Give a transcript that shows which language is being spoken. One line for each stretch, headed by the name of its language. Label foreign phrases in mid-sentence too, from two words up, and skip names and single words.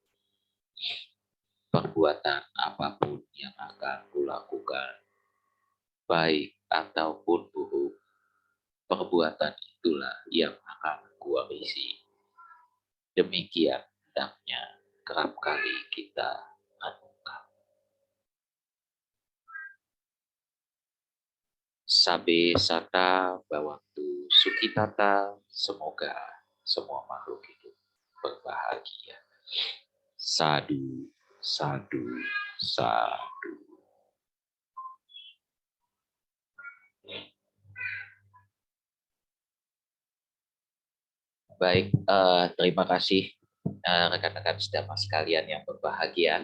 Indonesian: Perbuatan apapun yang akan kulakukan, baik ataupun buruk, perbuatan itulah yang akan kuwarisi. Demikian hendaknya kerap kali kita renungkan.
Pali: Sabe sata bawaktu sukitata,
Indonesian: semoga semua makhluk hidup berbahagia.
Pali: Sadu, sadu, sadu.
Indonesian: Baik, terima kasih rekan-rekan sedama sekalian yang berbahagia.